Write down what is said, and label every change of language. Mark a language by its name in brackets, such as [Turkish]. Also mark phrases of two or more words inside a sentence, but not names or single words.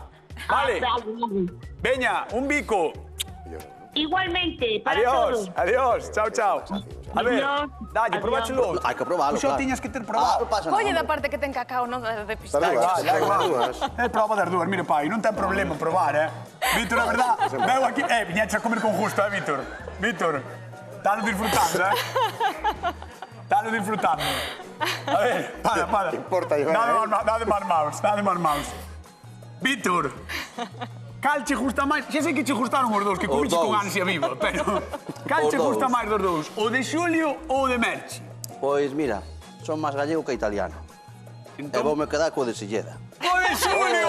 [Galician] Vale? Veña, un bico. Igualmente, para todos. Adiós, chao. A ver, dalle, probáchelo. Hai que probalo, Xo tiñas que ter probado. Colle da parte que ten cacao, non de pistachos. Da igual. Prova das dúas, mire, pai, non ten problema en probar, Víctor, [Spanish] a verdad, veo aquí... [Galician] viñeche a comer con gusto, Víctor. Víctor, [Spanish] estás disfrutando, Estás disfrutando. [Galician] A ver, para. Importa, [Spanish] Nada de más mouse. [Galician] Víctor, cal che gusta máis? Xa sei que che gustaron os dous, que comiche con ansia viva, pero... Cal che gusta máis dos dous? O de Xulio ou o de Merchi? Pois mira, son máis gallego que italiano. E voume quedar co de Silleda. O de Xulio!